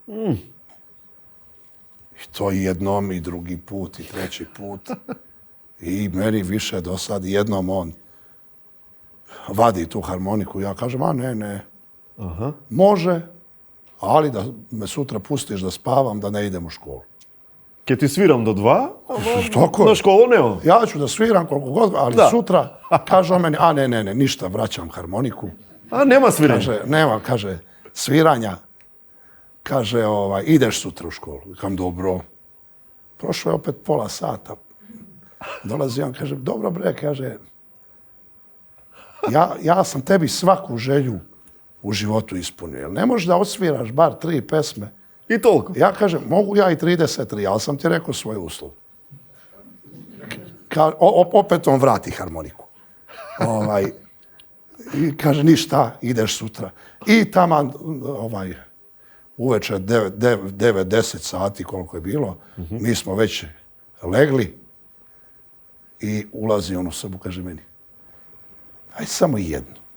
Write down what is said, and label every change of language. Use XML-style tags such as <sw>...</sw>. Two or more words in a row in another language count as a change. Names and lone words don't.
<sr>I to i jednom, i drugi put, i treći put. I meni više do sad, jednom on vadi tu harmoniku. Ja kažem, a ne. Može, ali da me sutra pustiš da spavam, da ne idem u školu.</sr> <mk>Ке ти свирам до 2,</mk> <sr>Tako je.</sr> <mk>на школу нема.</mk> <sr>Ja ću da sviram koliko god, ali sutra kaže on meni, a ne, ništa, vraćam harmoniku.</sr> <mk>А нема свирење.</mk> <sr>Kaže, sviranja. Kaže, ideš sutra u školu. Kam dobro. Prošlo je opet pola sata. Dolazi on, kaže, dobro bre, kaže, ja sam tebi svaku želju u životu ispunio. Ne možeš da odsviraš bar 3 pesme.</sr> <mk>И толку.</mk> <sr>Ja kažem, mogu ja i 33, ali sam ti rekao svoj uslov. Opet on vrati harmoniku. I kaže, ništa, ideš sutra. I taman, uveče 9-10 sati koliko je bilo, mi smo već legli i ulazi on u sobu, kaže meni, aj samo jednu.</sr>